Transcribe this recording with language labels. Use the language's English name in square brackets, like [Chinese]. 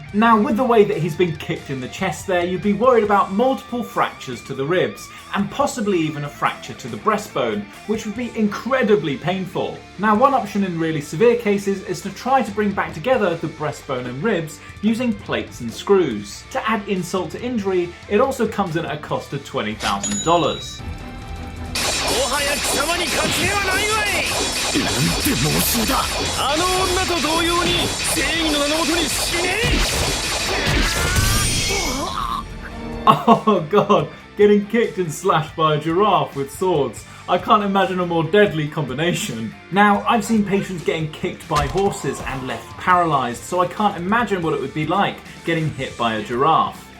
[English] Now, with the way that he's been kicked in the chest there, you'd be worried about multiple fractures to the ribs, and possibly even a fracture to the breastbone, which would be incredibly painful. Now, one option in really severe cases is to try to bring back together the breastbone and ribs using plates and screws. To add insult to injury, it also comes in at a cost of $20,000. [Japanese] もはや貴様に勝ち目はないわい。なんて猛襲だ。あの女と同様に正義の名のもとに死ね。 [English] Oh god, getting kicked and slashed by a giraffe with swords. I can't imagine a more deadly combination. Now, I've seen patients getting kicked by horses and left paralysed, so I can't imagine what it would be like getting hit by a giraffe.